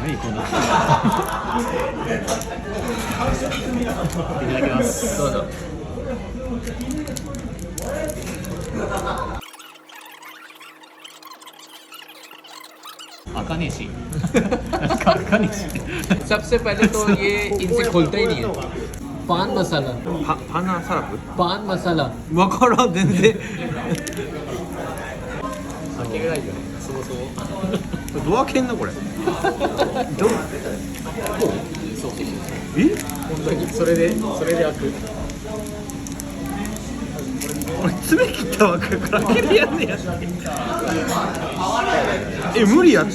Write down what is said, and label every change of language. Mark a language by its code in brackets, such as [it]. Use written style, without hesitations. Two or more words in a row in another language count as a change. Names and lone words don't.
[ja] 何このいただきますどうぞ。開かねえし開かねえし [hi] सबसे पहले तो ये इनसे खुलता ही नहीं है। पान मसाला, [ja] パンナサラプ [hi] पान मसाला। [ja] わからん全然開けないよね、そもそも。どう開けんのこれえ本当にそれで開く。俺爪切ったわけから開けてやんねやえ無理やってち